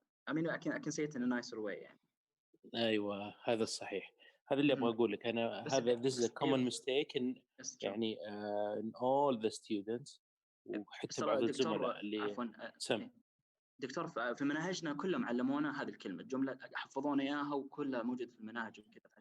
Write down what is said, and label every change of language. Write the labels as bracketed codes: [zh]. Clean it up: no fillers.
[en] I mean I can say it in a nicer way يعني. [ar] ايوه هذا الصحيح، هذا اللي ابغى اقول لك انا. [en] هذا this is a common mistake in يعني in all the students [ar] وحتى بعض الزملاء اللي عفوا دكتور في مناهجنا كلهم علمونا هذه الكلمه، الجمله حفظونا اياها وكلها موجوده في المناهج وكذا.